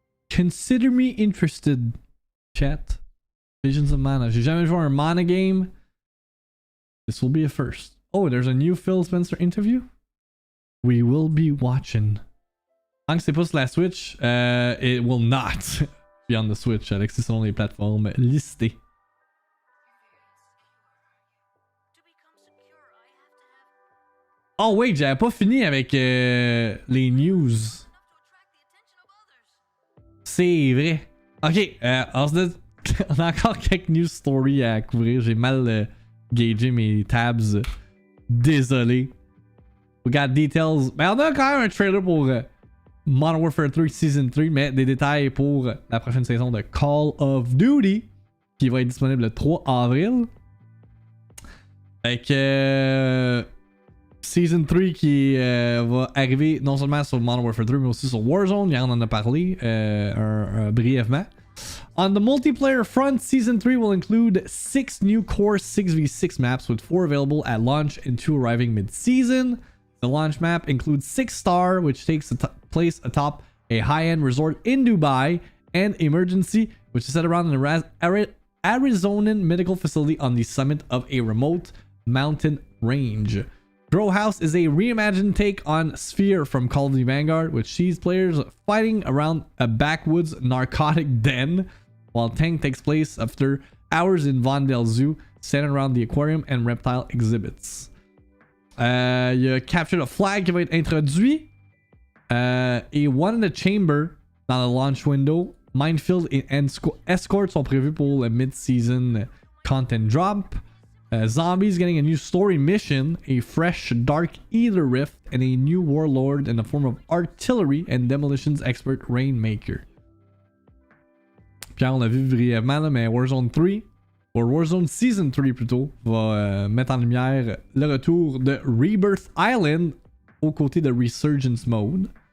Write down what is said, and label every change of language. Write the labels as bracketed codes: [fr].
[en] Consider me interested. Chat. Visions of Mana. [fr] J'ai jamais joué à un Mana game. [en] This will be a first. Oh, there's a new Phil Spencer interview? We will be watching. [fr] Tant que c'est pas sur la Switch, [en] it will not. [fr] puis [en] on the Switch, [fr] Alexis, selon les plateformes listées. Oh wait, j'avais pas fini avec les news. C'est vrai. Ok, on a encore quelques news stories à couvrir. J'ai mal gagé mes tabs. Désolé. [en] We got details. [fr] Mais on a quand même un trailer pour Modern Warfare 3 Season 3, mais des détails pour la prochaine saison de Call of Duty qui va être disponible le 3 avril. Fait que Season 3 qui va arriver non seulement sur Modern Warfare 3 mais aussi sur Warzone. Hier on en a parlé brièvement. [en] On the multiplayer front, Season 3 will include 6 new core 6v6 maps with 4 available at launch and 2 arriving mid-season. The launch map includes 6 Star, which takes place atop a high-end resort in Dubai, and Emergency, which is set around an Arizonan medical facility on the summit of a remote mountain range. Grow House is a reimagined take on Sphere from Call of Duty Vanguard, which sees players fighting around a backwoods narcotic den, while Tank takes place after hours in Vondel Zoo, centered around the aquarium and reptile exhibits. [fr] Il y a Capture the Flag qui va être introduit. Et One in the Chamber dans le launch window. Minefield et Escort sont prévus pour le mid-season content drop. [en] Zombies getting a new story mission, a fresh Dark Eater rift, and a new warlord in the form of artillery and demolitions expert Rainmaker. [fr] Puis on l'a vu brièvement, là, mais Warzone 3, ou Warzone Season 3 plutôt, va mettre en lumière le retour de Rebirth Island aux côtés de Resurgence Mode.